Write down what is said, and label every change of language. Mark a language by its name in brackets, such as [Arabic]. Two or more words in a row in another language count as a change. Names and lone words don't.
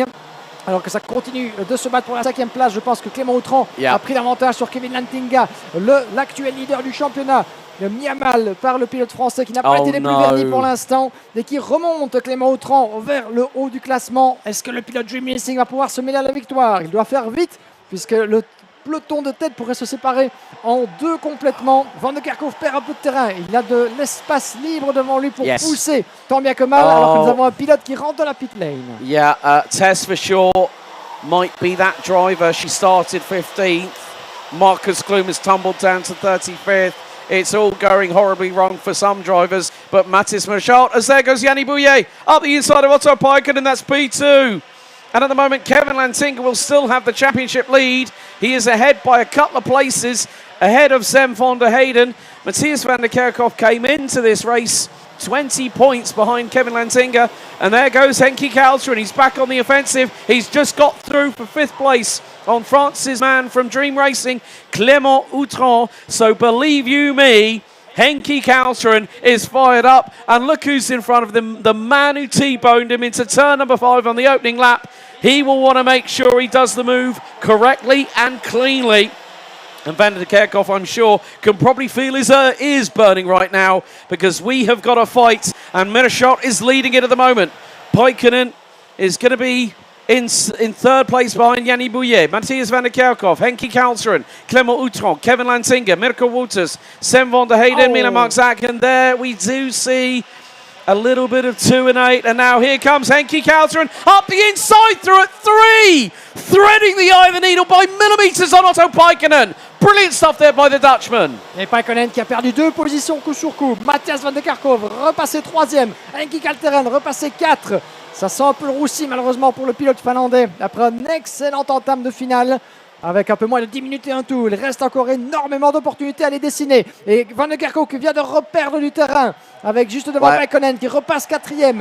[French] Alors que ça continue de se battre pour la 5e place, je pense que Clément Autran a pris l'avantage sur Kevin Lantinga, l'actuel leader du championnat. Mis à mal par le pilote français qui n'a pas été les plus vernis pour l'instant et qui remonte Clément Autran vers le haut du classement. Est-ce que le pilote Dream Racing va pouvoir se mêler à la victoire? Il doit faire vite puisque le peloton de tête pourrait se séparer en 2 complètement. Van der Kerkhoff perd un peu de terrain. Il a de l'espace libre devant lui pour pousser tant bien que mal alors que nous avons un pilote qui rentre dans la [English] pit lane. Yeah, Tess for sure might be that driver. She started 15th. Marcus Klum has tumbled down to 35th. It's all going horribly wrong for some drivers, but Mathis Merscott, as there goes Yannis Bouillet, up the inside of Otto Peiken, and that's P2. And at the moment, Kevin Lantinga will still have the championship lead. He is ahead by a couple of places, ahead of Sem van der Heyden. Matthias van der Kerkhoff came into this race 20 points behind Kevin Lantinga, and there goes Henki Kalteren. He's back on the offensive. He's just got through for 5th place on France's man from Dream Racing, Clément Autran. So believe you me, Henki Kalteren is fired up, and look who's in front of them, the man who T-boned him into turn number 5 on the opening lap. He will want to make sure he does the move correctly and cleanly. And Van der Kerkhoff, I'm sure, can probably feel his ears burning right now because we have got a fight, and Merscott is leading it at the moment. Peikkinen is going to be in 3rd place behind Yannis Bouillet, Matthias van der Kerkhoff, Henki Kalteren, Clément Autran, Kevin Lantinga, Mirko Wouters, Sem van der Heyden, Milan Marczak, and there we do see a little bit of 2 and 8, and now here comes Henki Kalteren up the inside through at 3, threading the eye of the needle by millimetres on Otto Peikkinen. Brilliant stuff there by the Dutchman. [French] Et Peikkinen qui a perdu 2 positions coup sur coup. Matthias van der Kerkhoff repassé 3e, Henki Kalteren repassé 4. Ça sent un peu le roussi malheureusement pour le pilote finlandais après un excellent entame de finale. Avec un peu moins de 10 minutes et un tour, il reste encore énormément d'opportunités à les dessiner. Et Van der Kerkhoff qui vient de reperdre du terrain avec juste devant Peikkinen qui repasse 4e.